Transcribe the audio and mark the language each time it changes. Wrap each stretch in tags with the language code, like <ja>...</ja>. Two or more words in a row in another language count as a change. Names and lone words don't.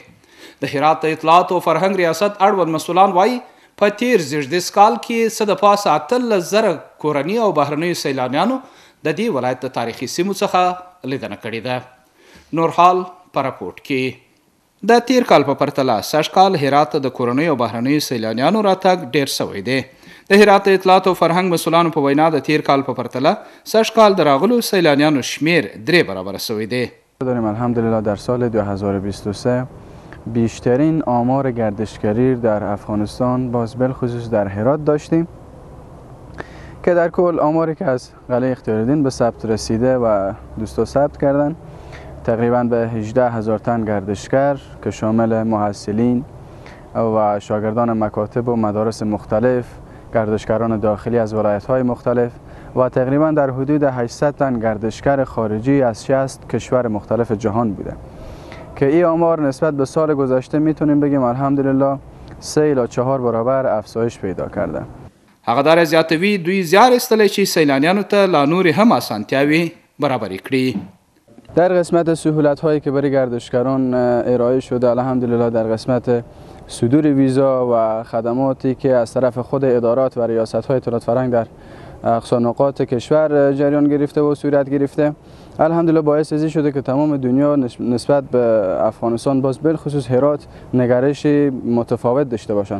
<ps>د هرات د اطلاعات او فرهنګ ریاست اړوند مسؤلان وایي په تیر زیږدیز کال کې څه د پاسه 18,000 کورني او بهرنیو سیلانیانو د دې ولایت د تاریخي سیمو څخه لیدنه کړې ده. نور حال په راپورټ کې د تیر کال په پرتله سږ کال هرات د کورنیو او بهرنیو سیلانیانو راتګ ډیر شوی دی. د هرات اطلاعات او فرهنګ مسؤلانو په وینا د تیر کال په پرتله سږ کال د راغلو سیلانیانو شمیر 3 برابره شوی دی.</ps> <fa>داریم الحمدلله در سال 2023 بیشترین آمار گردشگری در افغانستان باز بالخصوص در هرات داشتیم که در کل آماری که از قلعه اختیاردین به ثبت رسیده و دوستا ثبت کردن تقریبا به 18,000 تن گردشگر که شامل محصلین و شاگردان مکاتب و مدارس مختلف، گردشگران داخلی از ولایت‌های مختلف و تقریبا در حدود 800 تن گردشگر خارجی از 60 کشور مختلف جهان بوده که این آمار نسبت به سال گذشته میتونیم بگیم الحمدلله 3 الی 4 برابر افزایش پیدا کرده.</fa> <ps>هغه دار زیاتوي دوی زیار استلی چې سیلانیانو ته لا نورې هم اسانتیاوي برابرې کړي.</ps> <fa>در قسمت سهولت هایی که برای گردشگران ارائه شده الحمدلله در قسمت صدور ویزا و خدماتی که از طرف خود ادارات و ریاست های اطلاعات فرهنگ در اقصا نقاط کشور جریان گرفته و صورت گرفته الحمدلله باعث ازی شده که تمام دنیا نسبت به افغانستان باز بالخصوص هرات نگرش متفاوت داشته باشند.</fa>